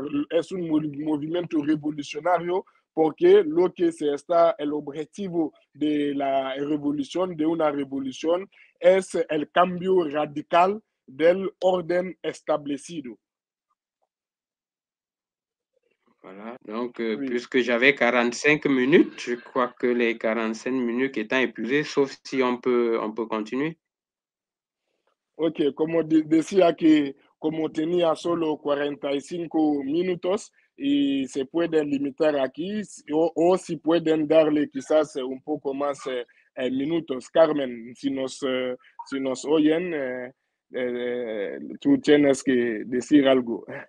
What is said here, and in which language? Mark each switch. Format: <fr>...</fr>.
<es>es un movimiento revolucionario, porque lo que se está, el objetivo de la revolución, de una revolución, es el cambio radical del orden establecido.</es> <fr>Voilà, donc oui. Puisque j'avais 45 minutes, je crois que les 45 minutes étant épuisées, sauf si on peut continuer.</fr> <es>Ok, como decía que como tenía solo 45 minutos y se pueden limitar aquí o si pueden darle quizás un poco más minutos. Carmen, si nos oyen, tú tienes que decir algo.</es>